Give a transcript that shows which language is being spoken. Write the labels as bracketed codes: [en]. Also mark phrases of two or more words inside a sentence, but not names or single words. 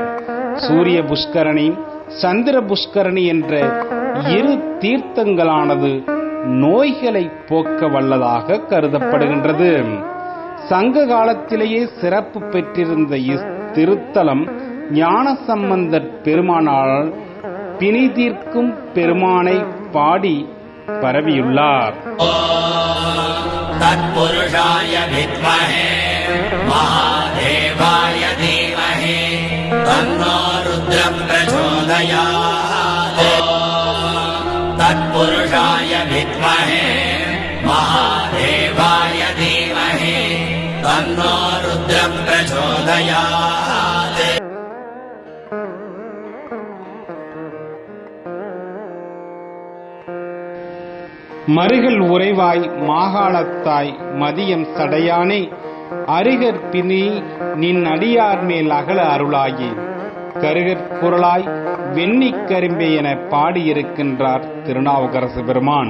[ta] சூரிய புஷ்கரணி, சந்திர புஷ்கரணி என்ற இரு தீர்த்தங்களானது நோய்களை போக்க வல்லதாக கருதப்படுகின்றது. சங்க காலத்திலேயே சிறப்பு பெற்றிருந்த இத்திருத்தலம் ஞானசம்பந்தர் பெருமானால் பிணி தீர்க்கும் பெருமானை பாடி பரவியுள்ளார். [sa] तत्पुरुषाय विद्महे महादेवाय धीमहि तन्नो रुद्रः प्रचोदयात् तत्पुरुषाय विद्महे महादेवाय धीमहि तन्नो रुद्रः प्रचोदयात् [ta] மருகல் உறைவாய் மாகாணத்தாய் மதியம் சடையானே அருகற் பிணி நின் அடியார் மேல் அகல அருளாகி கருகற் குரலாய் வெண்ணிக் கரும்பே என பாடியிருக்கின்றார் திருநாவுக்கரசு பெருமான்.